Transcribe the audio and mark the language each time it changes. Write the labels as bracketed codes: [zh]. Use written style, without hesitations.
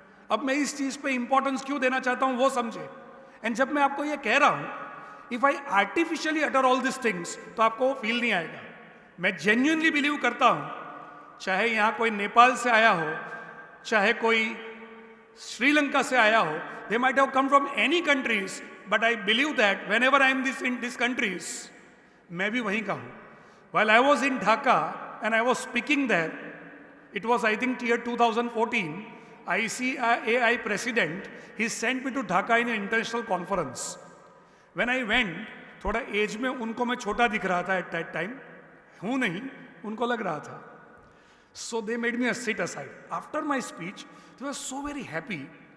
[hi] अब मैं इस चीज पे इंपॉर्टेंस क्यों देना चाहता हूं वो समझे. एंड जब मैं आपको ये कह रहा हूं, [en] if I artificially utter all this things, [hi] तो आपको वो फील नहीं आएगा. मैं जेन्युइनली बिलीव करता हूं, चाहे यहां कोई नेपाल से आया हो, चाहे कोई श्रीलंका से आया हो, [en] they might have come from any countries, but I believe that whenever I am in these countries, [hi] मैं भी वहीं का हूं. [en] While I was in Dhaka and I was speaking there, it was I think year 2014, ICAI president, he sent me to Dhaka in an international conference. When I went, [hi] थोड़ा as में उनको मैं छोटा दिख रहा था [en] at that time, [hi] हूं नहीं, उनको लग रहा था. [en] So they made me a sit aside. After my speech, they were so very happy.